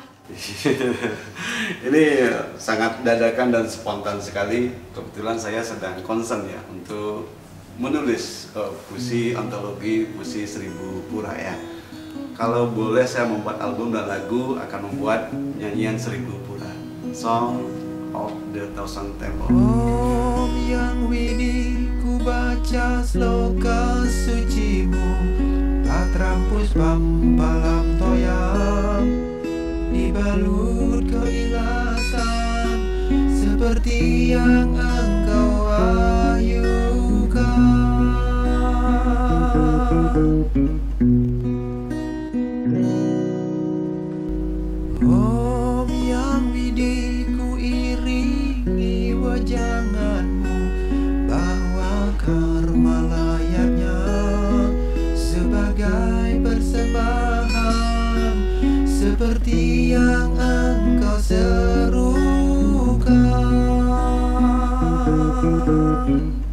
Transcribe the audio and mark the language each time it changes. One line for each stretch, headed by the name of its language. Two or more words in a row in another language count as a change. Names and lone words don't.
Indonesian: Ini sangat dadakan dan spontan sekali. Kebetulan saya sedang concern ya untuk menulis puisi antologi puisi 1000 pura ya. Kalau boleh saya membuat album dan lagu, akan membuat nyanyian 1000 pura,
English: Song of the Thousand Temple.
Indonesian: Om Yang Widi, ku baca sloka sucimu,
Sanskrit: Patra puspam palam toyam,
Indonesian: dibalut keikhlasan seperti yang engkau wahyukan. Om Yang Widi, ku iringi wajanganmu, bahwa karma layaknya sebagai persembahan, seperti yang engkau serukan.